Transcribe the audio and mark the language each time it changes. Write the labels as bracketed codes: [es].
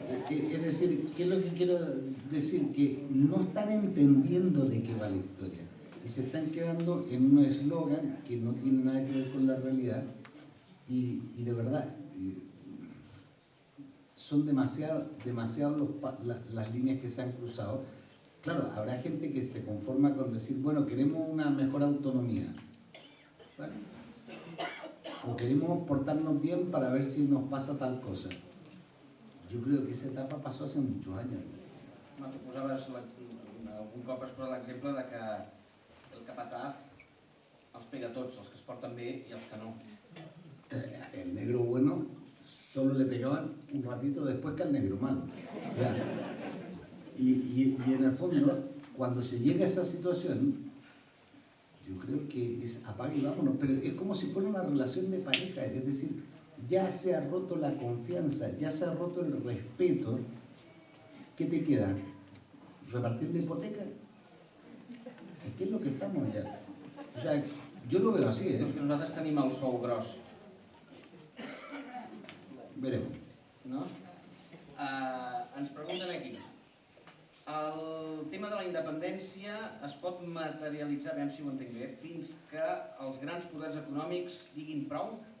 [es] Es decir, ¿qué es lo que quiero decir? Que no están entendiendo de qué va la historia y se están quedando en un eslogan que no tiene nada que ver con la realidad y de verdad son demasiado las líneas que se han cruzado. Claro, habrá gente que se conforma con decir, bueno, queremos una mejor autonomía, ¿vale? O queremos portarnos bien para ver si nos pasa tal cosa. [ca] Jo crec que aquesta etapa [es] passó hace muchos años. [ca] Tu posaves, algun cop has posat l'exemple de que el capataz els pega tots, els que es porten bé i els que no. [es] El negro bueno solo le pegaban un ratito después que al negro malo. Y en el fondo, cuando se llega a esa situación, yo creo que es apaga y vámonos, pero es como si fuera una relación de pareja, es decir, ya se ha roto la confianza, ya se ha roto el respeto. ¿Qué te queda? ¿Repartir la hipoteca? Es que es lo que estamos ya. O sea, yo lo veo así, ¿eh? [ca] Perquè nosaltres tenim el sou gros. [es] Veremos. [ca] No? Ens pregunten aquí. El tema de la independència es pot materialitzar, a veure si ho entenc bé, fins que els grans poders econòmics diguin prou?